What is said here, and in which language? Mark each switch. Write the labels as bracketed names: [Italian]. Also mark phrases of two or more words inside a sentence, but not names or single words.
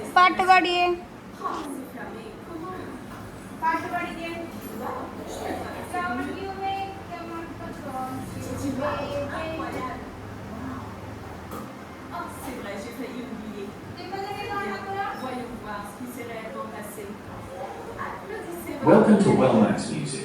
[Malayalam] പാട്ട് പാടിയേ, [French] Ah, c'est fermé. Comment? [Malayalam] പാട്ട് പാടിക്കേ. [French] Incroyable. Oh, c'est vrai, j'ai failli oublier. Voyons voir ce qui s'est réellement passé. Applaudissez-moi. [English] Welcome to Wellmax Music.